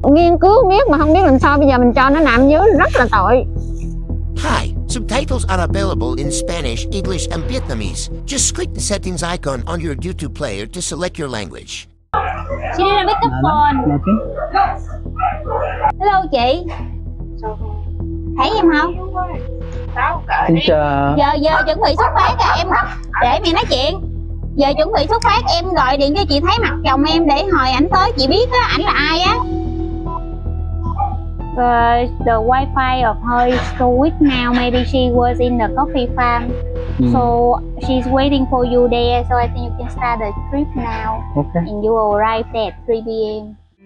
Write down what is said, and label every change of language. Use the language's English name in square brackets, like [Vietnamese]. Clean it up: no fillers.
[Vietnamese] Nghiên cứu biết mà không biết làm sao, bây giờ mình cho nó nằm dưới rất là tội. [English] Hi, subtitles are available in Spanish, English, and Vietnamese. Just click the settings icon on your YouTube player to select your language. [Vietnamese] Chị đi ra [English] pick up phone. [Vietnamese] Hello chị. Thấy em không? Xin chào. Giờ chuẩn bị xuất phát rồi em. Để mày nói chuyện. Giờ chuẩn bị xuất phát, em gọi điện cho chị thấy mặt chồng em để hồi ảnh tới chị biết á, ảnh là ai á. [English] The wifi of her is so weak now. Maybe she was in the coffee farm. So she's waiting for you there. So I think you can start the trip now. Okay. And you will arrive there at 3 p.m.